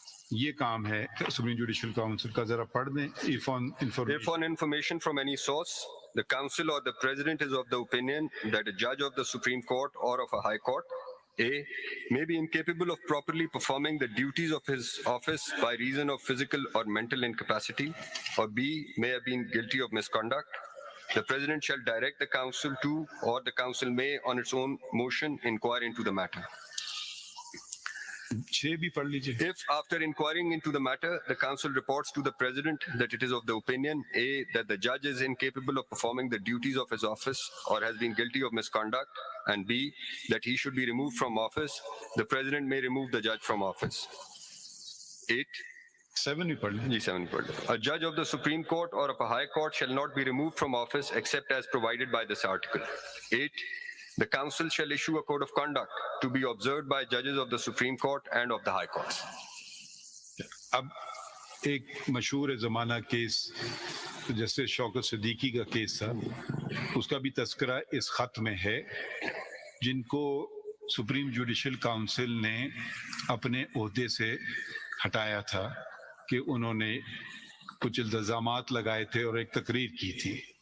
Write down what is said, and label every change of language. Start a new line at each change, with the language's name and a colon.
Urdu: یہ کام ہے supreme judicial council کا، ذرا پڑھ دیں.
English: If on information from any source, the council or the president is of the opinion that a judge of the Supreme Court or of a high court, A, may be incapable of properly performing the duties of his office by reason of physical or mental incapacity, or B, may have been guilty of misconduct, the president shall direct the council to, or the council may on its own motion inquire into the matter.
Urdu: 6 بھی پڑھ لیجیے.
English: If after inquiring into the matter, the council reports to the president that it is of the opinion, A, that the judge is incapable of performing the duties of his office or has been guilty of misconduct, and B, that he should be removed from office, the president may remove the judge from office. 8.
Urdu: 7 بھی پڑھ لیں. G7 per day.
English: A judge of the Supreme Court or of a high court shall not be removed from office except as provided by this article. 8. The council shall issue a code of conduct to be observed by judges of the Supreme Court and of the high courts.
Urdu: اب ایک مشہور زمانہ case justice شوکت صدیقی کا case تھا، اس کا بھی تذکرہ اس خط میں ہے، جن کو سپریم جوڈیشل کاؤنسل نے اپنے عہدے سے ہٹایا تھا کہ انہوں نے کچھ الزامات لگائے تھے اور ایک تقریر کی تھی.